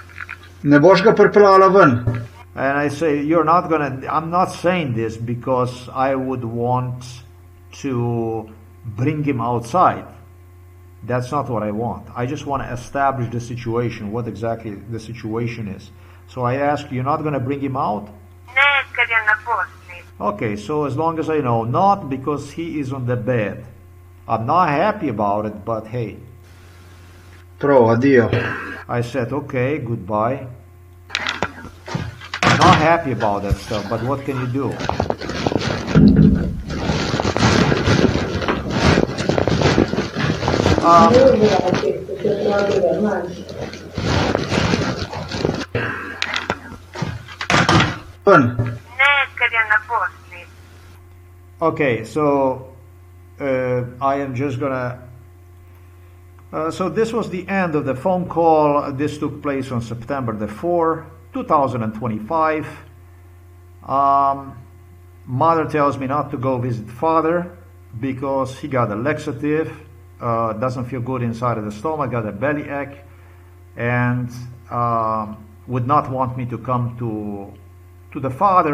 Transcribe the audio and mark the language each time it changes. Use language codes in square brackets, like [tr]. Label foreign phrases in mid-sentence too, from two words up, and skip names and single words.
[en] And I say, you're not gonna, I'm not saying this because I would want to bring him outside. That's not what I want. I just want to establish the situation, what exactly the situation is. So I asked, you're not going to bring him out? [sl] Ne, ker je na posli. [en] Okay, so as long as I know, not because he is on the bed. I'm not happy about it, but hey. [sl] Pro, addio. [en] I said, okay, goodbye. I'm not happy about that stuff, but what can you do? [sl] Ne, ker je na posli. [en] Okay, so I am just gonna. So this was the end of the phone call. This took place on September the 4th, 2025. Mother tells me not to go visit father because he got a laxative, doesn't feel good inside of the stomach, got a belly ache, and would not want me to come to the father.